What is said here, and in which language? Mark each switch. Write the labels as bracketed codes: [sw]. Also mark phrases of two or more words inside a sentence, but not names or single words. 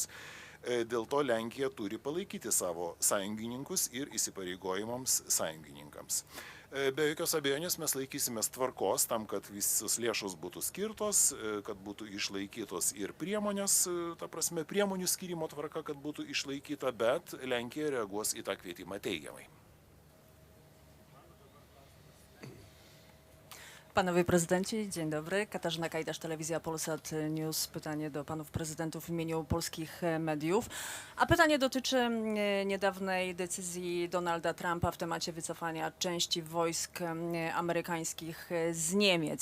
[lt] Dėl to Lenkija turi palaikyti savo sąjungininkus ir įsipareigojimams sąjungininkams. Be jokios abejonės mes laikysimės tvarkos tam, kad visos lėšos būtų skirtos, kad būtų išlaikytos ir priemonės, ta prasme, priemonių skirimo tvarka, kad būtų išlaikyta, bet Lenkija reaguos į tą kvietimą teigiamai. [pl] Panowie prezydenci, dzień dobry. Katarzyna Kajdasz, Telewizja Polsat News. Pytanie do panów prezydentów w imieniu polskich mediów. A pytanie dotyczy niedawnej decyzji Donalda Trumpa w temacie wycofania części wojsk amerykańskich z Niemiec.